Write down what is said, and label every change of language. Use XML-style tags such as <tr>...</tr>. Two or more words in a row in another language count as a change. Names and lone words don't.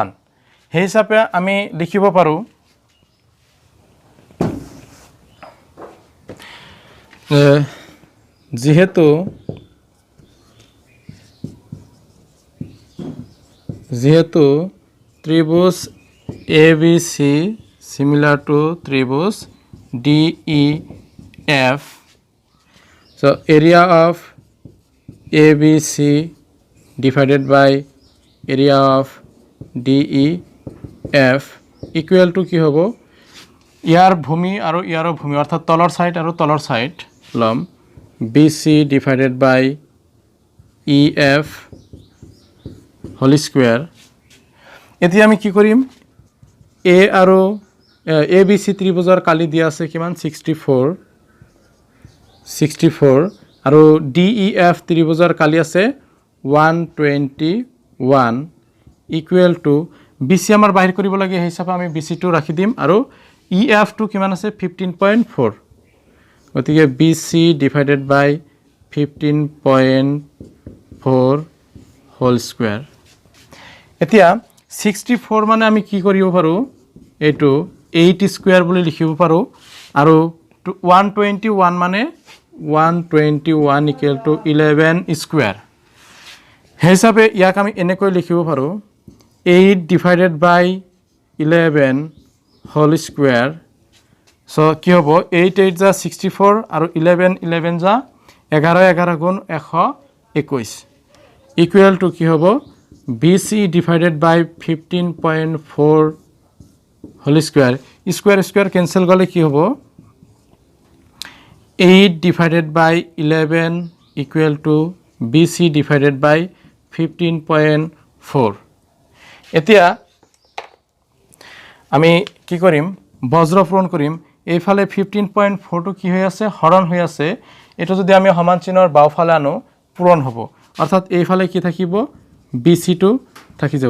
<as>সেই হিচাপে আমি লিখিব পাৰো যেহেতু ত্রিভুজ ABC</as> <en>similar to</en> <as>ত্রিভুজ</as> <en>DEF, so area of ABC divided by area of DEF equal to</en> <as>কি হ'ব ইয়াৰ ভূমি আৰু ইয়াৰৰ ভূমি অৰ্থাৎ তলৰ সাইড আৰু তলৰ সাইড লম</as> <en>BC divided by EF whole square।</en> <as>এতিয়া আমি কি কৰিম A আৰু ABC ত্ৰিভুজৰ কালি দিয়া আছে কিমান 64 আৰু DEF ত্ৰিভুজৰ কালি আছে 121</as> <en>equal to</en> <as>BC আমাৰ বাহিৰ কৰিব লাগে। সেই হিচাপে আমি BC টো ৰাখি দিম আৰু EF টো কিমান আছে 15.4, গতিকে BC</as> <en>divided by 15.4 whole square।</en> <as>এতিয়া 64 মানে আমি কি কৰিব পাৰো এইটো 8 স্কয়াৰ বুলি লিখিব পাৰো আৰু 121 মানে 121</as> <en>equal to 11 square।</en> <as>সেই হিচাপে ইয়াক আমি এনেকৈ লিখিব পাৰো 8</as> <en>divided by 11 whole square।</en> <as>so কি হ'ব 8 8 যা 64 আৰু 11 11 যা 11 গুণ 121</as> <en>equal to</en> <as>কি হ'ব BC</as> <en>divided by 15.4 whole square। square cancel</en> <as>গলে কি হ'ব</as> <en>8 divided by 11 equal to BC divided by 15.4।</en> <as>এতিয়া আমি কি কৰিম বজ্ৰ পূৰণ কৰিম। এইফালে 15.4 টো কি হৈ আছে হৰণ হৈ আছে, এটা যদি আমি সমান চিহ্নৰ বাওফালে আনো পূৰণ হ'ব, অৰ্থাৎ এইফালে কি থাকিব BC টো থাকি যাব।</as>